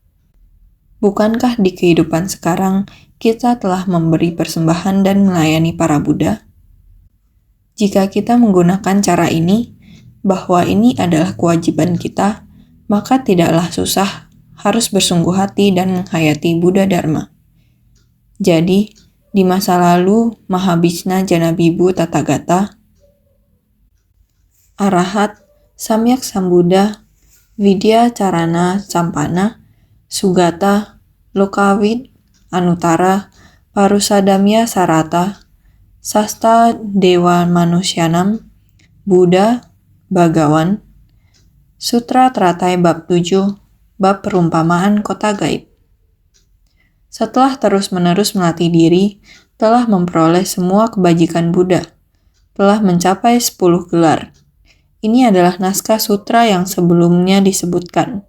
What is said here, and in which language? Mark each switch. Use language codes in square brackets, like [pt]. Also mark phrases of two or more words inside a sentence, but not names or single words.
[id] Bukankah di kehidupan sekarang, kita telah memberi persembahan dan melayani para Buddha? Jika kita menggunakan cara ini, bahwa ini adalah kewajiban kita, maka tidaklah susah, harus bersungguh hati dan menghayati Buddha Dharma. Jadi, di masa lalu, [sa] Mahabhisna Janabibu Tathagata, Arahat, Samyak Sambuddha, Vidya Carana Sampana, Sugata, Lokawid, Anutara, Parusadamya Sarata, Sasta Dewa Manusyanam, Buddha, [id] Bhagawan, Sutra Teratai Bab 7, Bab Perumpamaan Kota Gaib. Setelah terus-menerus melatih diri, telah memperoleh semua kebajikan Buddha, telah mencapai 10 gelar. Ini adalah naskah sutra yang sebelumnya disebutkan.